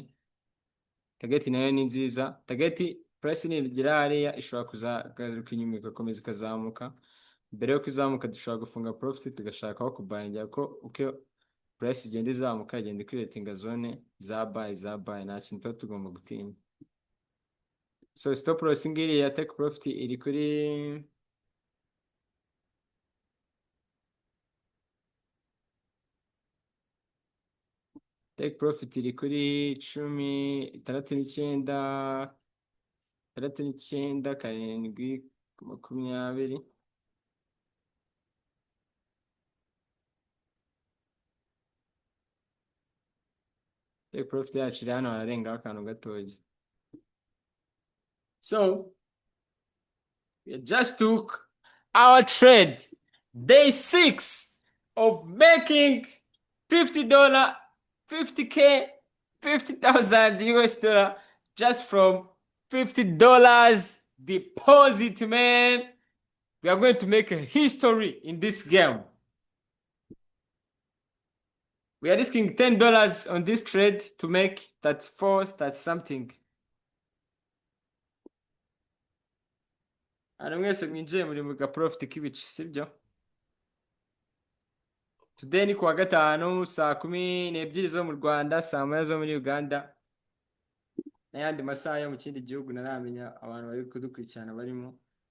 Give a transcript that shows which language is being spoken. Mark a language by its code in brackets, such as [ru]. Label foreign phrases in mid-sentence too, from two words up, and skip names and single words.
[rw] Target nayo ni nziza. [en] Target price [rw] nigera hariya ishobora kuzagaruka inyuma igakomeza ikazamuka. Mbere yo kuzamuka dushobora gufunga profit tugashaka aho kubayingira, ko uko price igenda izamuka igenda [en] creating zone [rw] za buy nta kintu tuba tugomba gutinya. [en] So stop loss [rw] ngiri ya [en] take profit [rw] iri kuri [en] take profit [rw] iri kuri 19, 7, 20. [en] Take profit [rw] yacu iri hano hararengaho akantu gatoya. [en] So we just took our trade, day 6 of making $50, 50K, 50,000 US dollar just from $50 deposit, man. We are going to make a history in this game. We are risking $10 on this trade to make 34, that something. [rw] Hano mwese mwinjiye muri mu gaprofit k'ibice, sibyo? Today ni kuwa gatanu saa 12 zo mu Rwanda, saa 9 zo muri Uganda, n'ayandi masaha yo mu kindi gihugu naramenya abantu bari kudukurikirana barimo.